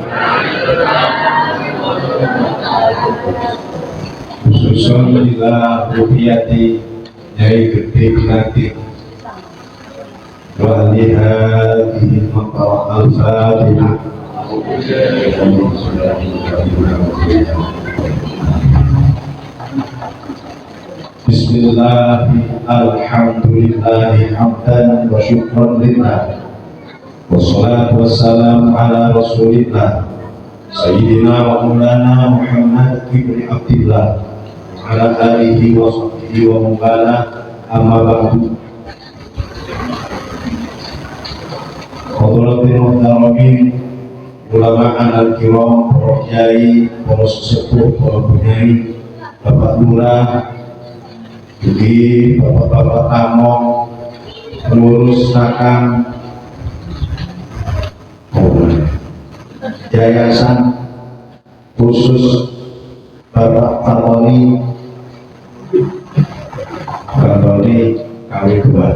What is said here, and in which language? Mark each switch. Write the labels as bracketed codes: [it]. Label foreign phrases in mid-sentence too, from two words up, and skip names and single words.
[ar] خصوصا بلا روحياتي Nyai Gede Binati وا آليهاديهي مقاوا الفاتحة. بسم الله الحمد لله حمدا وشكرا لله، والصلاة والسلام على رسول الله سيدنا ومولانا محمد بن عبد الله على آله وصحبه ومبالا، أما بعد. حضرات محترمين، علماء الكرام, para [id] kiai, para sesepuh, para bunyai, Bapak Lurah, jadi bapak-bapak tamu, pengurus nakam yayasan, khusus Bapak Fatoni KW2.